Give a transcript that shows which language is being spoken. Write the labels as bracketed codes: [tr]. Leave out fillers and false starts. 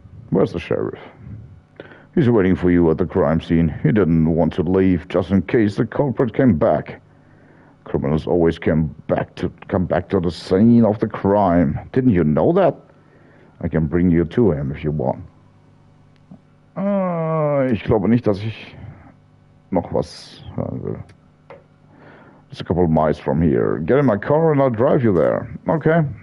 [en] Where's the sheriff? He's waiting for you at the crime scene. He didn't want to leave just in case the culprit came back. Criminals always come back to the scene of the crime. Didn't you know that? I can bring you to him if you want. [de] Ich glaube nicht, dass ich noch was hören will. [en] It's a couple of miles from here. Get in my car and I'll drive you there. Okay.